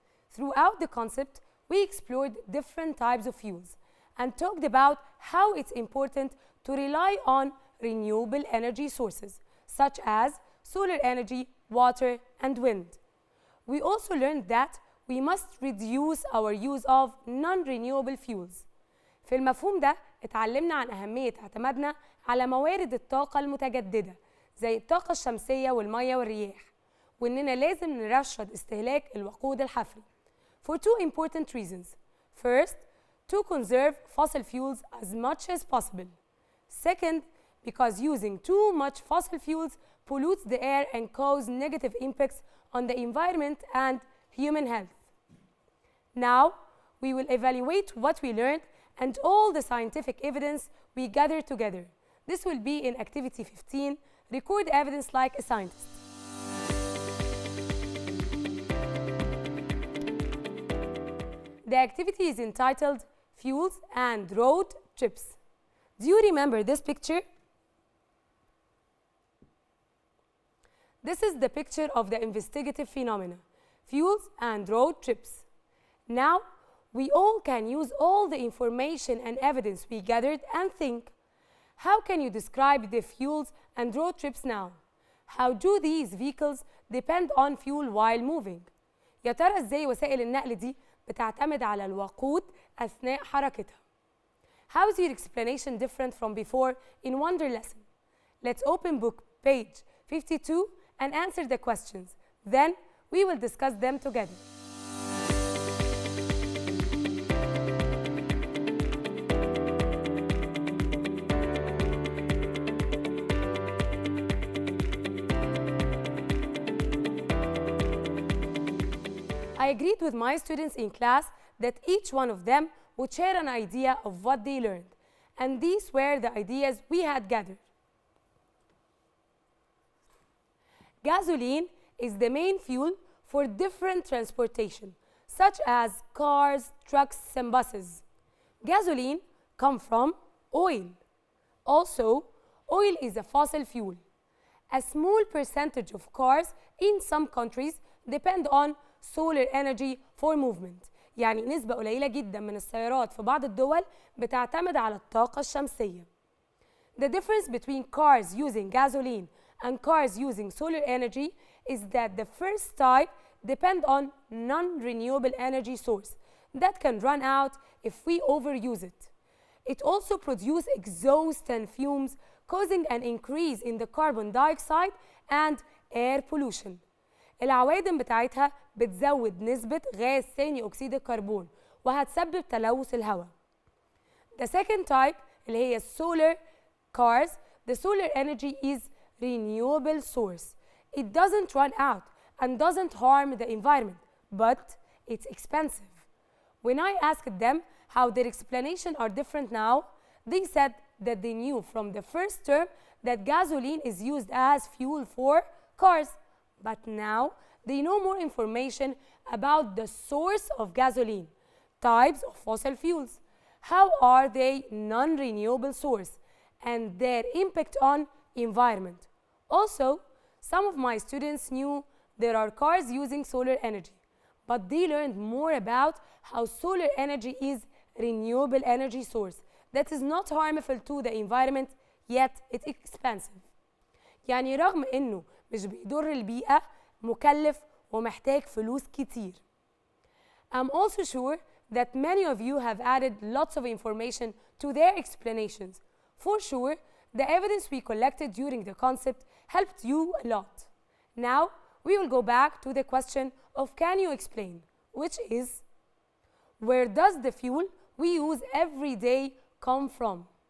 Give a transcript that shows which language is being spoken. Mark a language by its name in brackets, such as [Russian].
[English] Throughout the concept, we explored different types of fuels and talked about how it's important to rely on renewable energy sources, such as solar energy, water, and wind. We also learned that we must reduce our use of non-renewable fuels. [Arabic] في المفهوم ده اتعلمنا عن أهمية اعتمادنا على موارد الطاقة المتجددة زي الطاقة الشمسية والمية والرياح، وإننا لازم نرشد استهلاك الوقود الحفري [English] for two important reasons. First, to conserve fossil fuels as much as possible. Second, because using too much fossil fuels pollutes the air and causes negative impacts on the environment and human health. Now, we will evaluate what we learned and all the scientific evidence we gathered together. This will be in Activity 15, Record Evidence Like a Scientist. The activity is entitled Fuels and Road Trips. Do you remember this picture? This is the picture of the investigative phenomena, fuels and road trips. Now, we all can use all the information and evidence we gathered and think, how can you describe the fuels and road trips now? How do these vehicles depend on fuel while moving? [Arabic] يا ترى ازاي وسائل النقل دي بتعتمد على الوقود أثناء حركتها؟ [English] How is your explanation different from before in Wonder lesson? Let's open book page 52 and answer the questions. Then we will discuss them together. I agreed with my students in class that each one of them would share an idea of what they learned, and these were the ideas we had gathered. Gasoline is the main fuel for different transportation, such as cars, trucks, and buses. Gasoline comes from oil. Also, oil is a fossil fuel. A small percentage of cars in some countries depend on solar energy for movement. [Arabic] يعني نسبة قليلة جدا من السيارات في بعض الدول بتعتمد على الطاقة الشمسية. [English] The difference between cars using gasoline and cars using solar energy is that the first type depend on non-renewable energy source that can run out if we overuse it. It also produces exhaust and fumes, causing an increase in the carbon dioxide and air pollution. [Arabic] العوادم بتاعتها بتزود نسبة غاز ثاني أكسيد الكربون وهتسبب تلوث الهواء. [English] The second type [Arabic] اللي هي [English] solar cars, the solar energy is renewable source. It doesn't run out and doesn't harm the environment, but it's expensive. When I asked them how their explanation are different now, they said that they knew from the first term that gasoline is used as fuel for cars. But now they know more information about the source of gasoline, types of fossil fuels, how are they non-renewable source, and their impact on environment. Also, some of my students knew there are cars using solar energy, but they learned more about how solar energy is renewable energy source that is not harmful to the environment, yet it's expensive. [Arabic] يعني رغم إنه مش بيضر البيئة مكلف ومحتاج فلوس كتير. [English] I'm also sure that many of you have added lots of information to their explanations. For sure, the evidence we collected during the concept helped you a lot. Now, we will go back to the question of can you explain, which is, where does the fuel we use every day come from?